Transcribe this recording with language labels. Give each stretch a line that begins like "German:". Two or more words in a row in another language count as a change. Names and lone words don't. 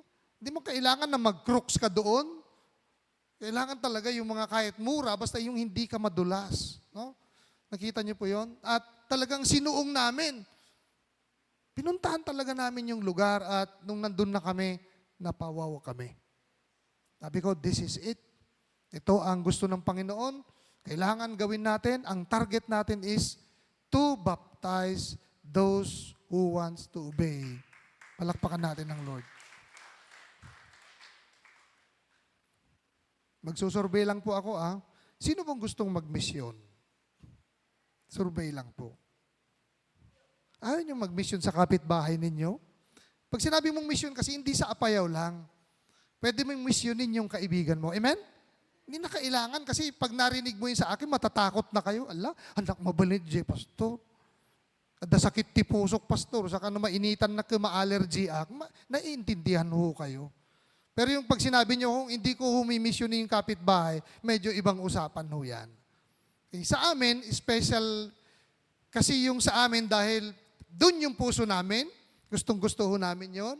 Filipino: Hindi mo kailangan na mag-crooks ka doon. Kailangan talaga yung mga kahit mura, basta yung hindi ka madulas. No? Nakita niyo po yon? At talagang sinuong namin. Pinuntahan talaga namin yung lugar at nung nandun na kami, napawaw kami. Sabi ko,
English: this is it.
Filipino: Ito ang gusto ng Panginoon. Kailangan gawin natin. Ang target natin
English: is to baptize those who wants to obey.
Filipino: Palakpakan natin ng Lord. Magsusurvey lang po ako. Sino bang gustong magmisyon? Survey lang po. Ayaw nyo magmisyon sa kapitbahay ninyo? Pag sinabi mong misyon kasi hindi sa apayaw lang. Pwede mong misyonin yung kaibigan mo. Amen? Hindi na kailangan kasi pag narinig mo yun sa akin, matatakot na kayo.
Iloko: Ala, anak mabalid, Pastor. Ada sakit ti pusok, Pastor.
Filipino: Saka na mainitan na ma-allergy naiintindihan ho kayo. Pero yung pag sinabi nyo, hindi ko humimisyonin yung kapitbahay, medyo ibang usapan ho yan. Okay. Sa amin, special, kasi yung sa amin dahil dun yung puso namin, gustong-gusto ho namin yon.